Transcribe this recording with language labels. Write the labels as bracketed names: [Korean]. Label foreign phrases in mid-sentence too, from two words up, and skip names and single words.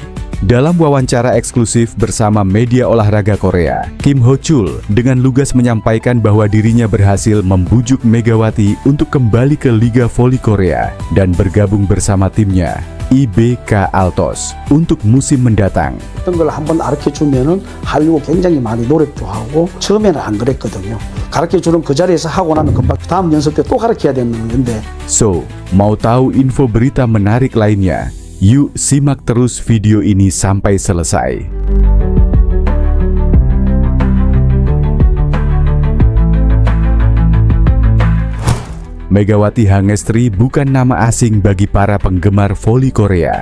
[Indonesian] Dalam wawancara eksklusif bersama media olahraga Korea, Kim Ho-chul dengan lugas menyampaikan bahwa dirinya berhasil membujuk Megawati untuk kembali ke Liga Voli Korea dan bergabung bersama timnya, IBK Altos, untuk musim mendatang. [Korean] 어떤 걸 한번 가르쳐주면은 하려고 굉장히 많이 노력도 하고 처음에는 안 그랬거든요. 가르쳐주는 그 자리에서 하고 나면 금방 다음 연습 때 또 가르쳐야 되는 건데. [Indonesian] So, mau tahu info berita menarik lainnya? Yuk simak terus video ini sampai selesai. Megawati Hangestri bukan nama asing bagi para penggemar voli Korea.